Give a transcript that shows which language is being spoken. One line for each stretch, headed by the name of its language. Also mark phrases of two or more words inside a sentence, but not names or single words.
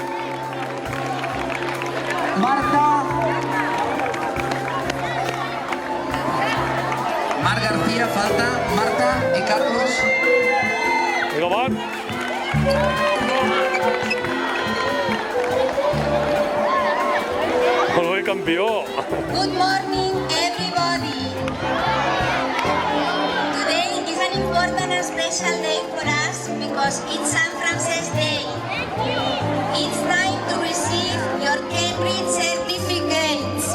Catalan: Marta. Marc García, falta. Marta i Carlos. Vinga, Marc. Molt bé, campió.
English: Good morning, everybody. Today is an important and special day for us because it's St. Francis Day. It's time to receive your Cambridge certificates.